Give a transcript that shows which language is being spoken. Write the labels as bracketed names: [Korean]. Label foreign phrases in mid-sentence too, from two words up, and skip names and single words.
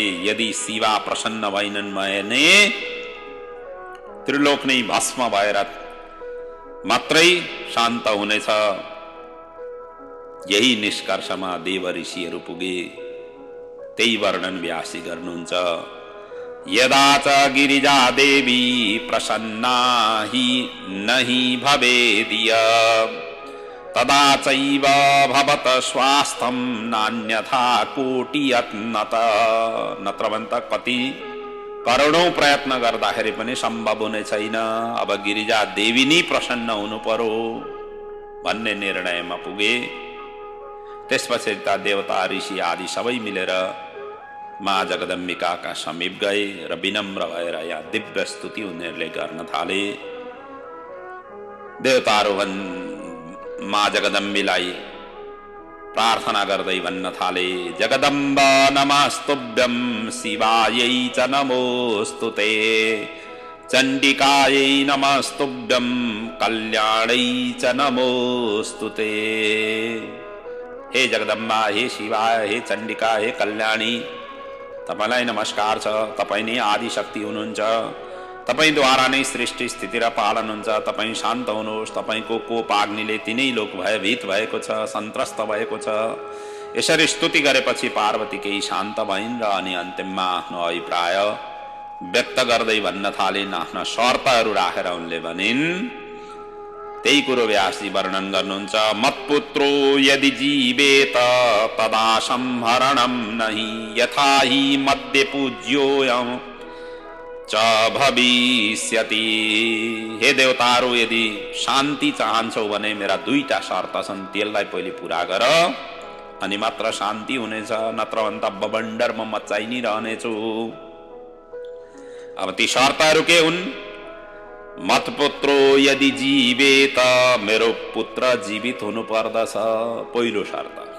[Nepali] यदि शिवा प्रसन्न भइनन् भने त्रिलोक नै भस्म भएर मात्रै शान्त हुनेछ। यही निष्कर्षमा देव ऋषिहरू पुगे। त्यही वर्णन व्यासी गर्नुहुन्छ। [Sanskrit] यदा च गिरिजा देवी प्रसन्ना हि नहि भवेदिय तदा चैव भवत स्वास्थ्यम नान्यथा कोटियत् [Nepali] नत्र भन्दा कति करोडौं प्रयत्न गर्दाखेरि पनि सम्भव हुने छैन। अब गिरिजा देवी नै प्रसन्न हुनु पर्यो भन्ने निर्णयमा पुगे। त्यसपछि ता देवता ऋषि आदि सबै मिलेर माँ जगदम्बिकाका समीप गए र विनम्र भएर यहाँ दिव्य स्तुति उनीहरूले गर्न थाले। देवताहरू माँ जगदम्बीलाई प्रार्थना गर्दै भन्न थाले, [Sanskrit] जगदम्ब नमस्तुभ्यं शिवायै च नमोस्तुते, चण्डिकायै नमस्तुभ्यं कल्याणै च नमोस्तुते। [Nepali] हे जगदम्बा, हे शिवा, हे चण्डिका, हे कल्याणी, तपाईलाई नमस्कार छ। तपाई नै आदि शक्ति हुनुहुन्छ। तपाईद्वारा नै सृष्टि स्थिति र पालन हुन्छ। तपाई शान्त हुनुहोस्। तपाईको कोप अग्निले तिनै लोक भयभीत भएको छ, सन्त्रस्त भएको छ। यसरी स्तुति गरेपछि पार्वती केही शान्त भइन् र अनि अन्तिममा आफ्नो अभिप्राय व्यक्त गर्दै भन्न थालिन्। आफ्ना शर्तहरू राखेर उनले भनिन्, त्यही कुरो व्यासजी वर्णन गर्नुहुन्छ। [Sanskrit] मत्पुत्रो यदि जीवेत तदा संहरणं नहि, यथा हि मध्य पूज्योऽयं च भविष्यति। [Nepali] हे देवताहरू, यदि शान्ति चाहन्छौ भने मेरा दुईटा शर्त छन्, त्यसलाई पहिले पूरा गर अनि मात्र शान्ति हुनेछ, नत्र भन्दा बबन्डर म मचाइ नै रहनेछु। अब ती शर्तहरू के हुन्? [Sanskrit] मतपुत्रो यदि जीवेत, [Nepali] मेरो पुत्र जीवित हुनु पर्दछ, पहिलो शर्त।